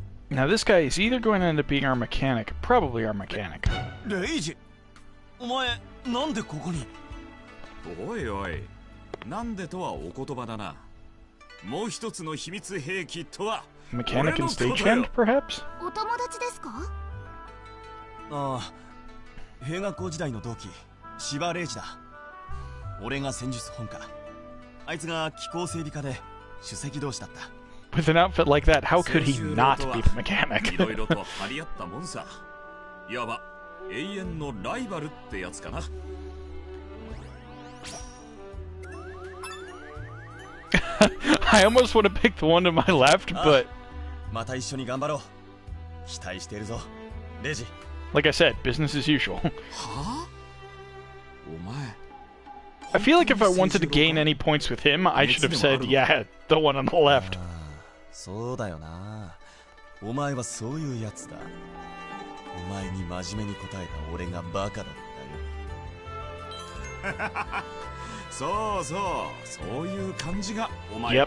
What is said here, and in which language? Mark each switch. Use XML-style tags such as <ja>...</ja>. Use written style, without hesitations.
<en>Now this guy is either going to end up being our mechanic, probably our mechanic.</en> <ja>レイジ、お前なんでここに？おいおい、なんでとはお言葉だな。もう一つの秘密兵器とは。</ja> <en>Mechanic and stagehand, perhaps?</en> <ja>お友達ですか？ああ、兵学校時代の同期、芝レイジだ。俺が戦術本科。あいつが機構整備科で首席同士だった。</ja> <en>With an outfit like that, how could he not be the mechanic?</en> <ja>いろいろと張り合ったもんさ。いわば永遠のライバルってやつかな。</ja> <en>I almost want to pick the one to my left, but</en> <ja>また一緒に頑張ろう。期待してるぞ、レイジ。</ja> <en>like I said, business as usual.</en> <ja>はあ？お前。</ja> <en>I feel like if I wanted to gain any points with him, I should have said, yeah, the one on the left.</en> <ja>そうだよな。お前はそういうやつだ。お前に真面目に答えた俺がバカだったよ。そうそう、そういう感じがお前っ</ja>